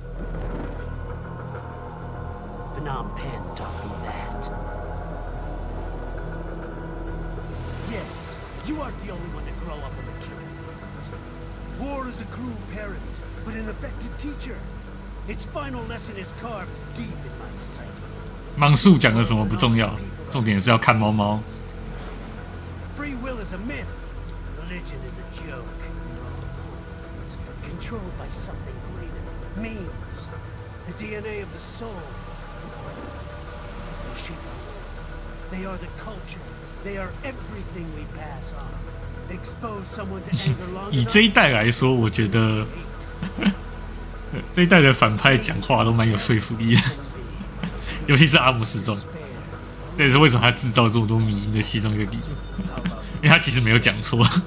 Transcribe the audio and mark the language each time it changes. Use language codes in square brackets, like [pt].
[en] Phnom Penh taught me that. Yes, you aren't the only one to grow up in the killing fields. War is a cruel parent, but an effective teacher. Its final lesson is carved deep in my psyche. [zh] 芒树讲的什么不重要，重点是要看猫猫。 [en] Free will is a myth. Religion is a joke. Controlled by something greater. Memes. The DNA of the soul. They shape our world. They are the culture. They are everything we pass on. Expose someone to anger long enough. [zh] 以这一代来说，我觉得这一代的反派讲话都蛮有说服力的，尤其是阿姆斯壮。这也是为什么他制造这么多迷因的其中一个理由，因为他其实没有讲错。